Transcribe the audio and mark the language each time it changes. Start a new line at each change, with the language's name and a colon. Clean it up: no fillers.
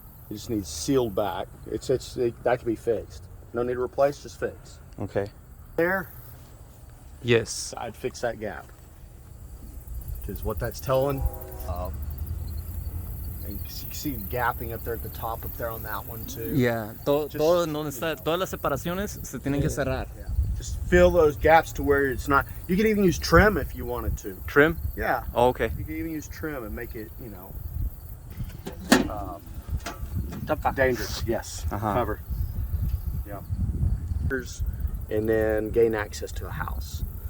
English: It just needs sealed back. That can be fixed. No need to replace, just fix. Okay. There. Yes. I'd fix that gap. Because what that's telling, and you can see gapping up there at the top up there on that one too. Yeah.
Spanish: Todas las separaciones se tienen que cerrar.
English: Yeah. Just fill those gaps to where it's not. You can even use trim if you wanted to. Trim? Yeah. Oh, okay. You can even use trim and make it, dangerous. Yes. Cover. Yeah. And then gain access to a house.